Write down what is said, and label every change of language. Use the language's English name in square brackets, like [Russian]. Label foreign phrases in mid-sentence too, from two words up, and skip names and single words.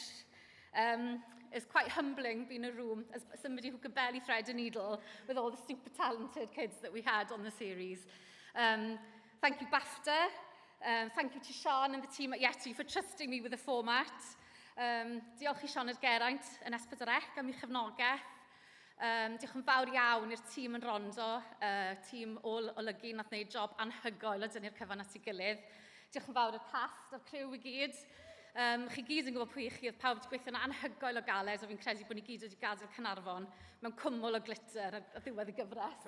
[English] It's quite humbling being in a room as somebody who could barely thread a needle with all the super talented kids that we had on the series. Thank you, BAFTA. Thank you to Sean and the team at Yeti for trusting me with the format. [Welsh] Diolch I Sean at Geraint yn S4C am ei chefnogaeth. Diolch yn fawr iawn i'r tîm yn rondo, tîm olygu nath wneud job anhygoel o dynnu'r cyfan at ei gilydd. Diolch yn fawr i'r cast a'r criw i gyd. Chi gyd yn gwybod pwy chi, oedd pawb wedi gweithio'n anhygoel o galed, o fi'n credu bod ni gyd wedi gadael Caernarfon mewn cwmwl o glitter ar ddiwedd y gyfres.